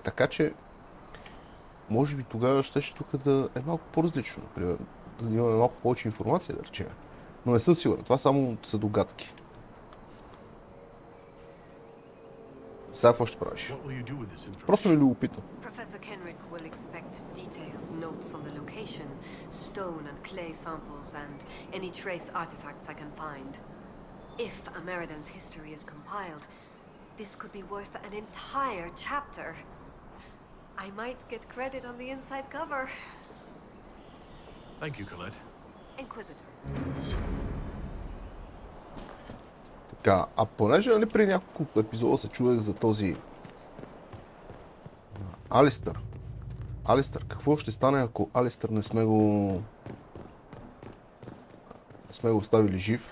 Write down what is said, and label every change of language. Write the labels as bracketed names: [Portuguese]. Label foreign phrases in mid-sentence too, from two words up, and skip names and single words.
[Bulgarian] Така че, може би тогава щеше тук да е малко по-различно, например, да имаме малко повече информация, да речем. Но не съм сигурен, това само са догадки. Сега какво ще правиш? Просто ми е любопитно. [English] Professor Kenrick will expect detailed notes on the location, stone and clay samples, and any trace artifacts I can find. If Ameridan's history is compiled, this could be worth an entire chapter. I might get credit on the inside cover. Thank you, Colette. Inquisitor. [Bulgarian] Така, а понеже нали преди няколко епизода се чудех за този Алистър. Алистър, какво ще стане, ако Алистър не сме го оставили жив?